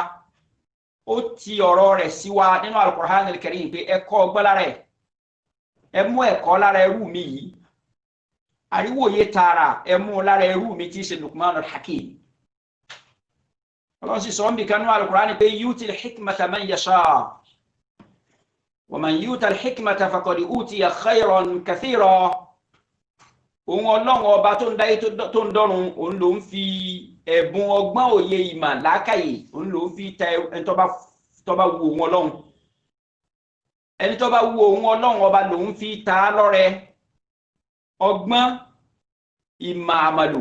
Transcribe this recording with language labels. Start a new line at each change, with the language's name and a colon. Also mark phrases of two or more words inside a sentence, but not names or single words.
Yoruba: Ó ti ọ̀rọ̀ rẹ̀ sí wa nínú al-Qur'an al-Karim pé ẹ̀kọ́ ọgbọ́n lára ẹ̀, ẹ mú ẹ̀kọ́ lára ẹrú mi yìí, àríwòye tààrà ẹ mú lára ẹrú mi tí í ṣe Luqmanul Hakim. Ọlọ́run sì sọ ń bì kan nínú al-Qur'an pé
Arabic: يؤتي الحكمة من يشاء ومن يؤت الحكمة فقد أوتي خيرا كثيرا.
Yoruba: Òun Ọlọ́run ọba tó ń dáyé tó ń dọ́run, òun ló ń fi ẹ̀bùn ọgbọ́n, òye, ìmọ̀, làákàyè, òun ló ń fi ta ẹni tó bá wu òun Ọlọ́run. Ẹni tó bá wu òun Ọlọ́run ọba ló ń fi ta lọ́rẹ ọgbọ́n, ìmọ̀, àmàlò,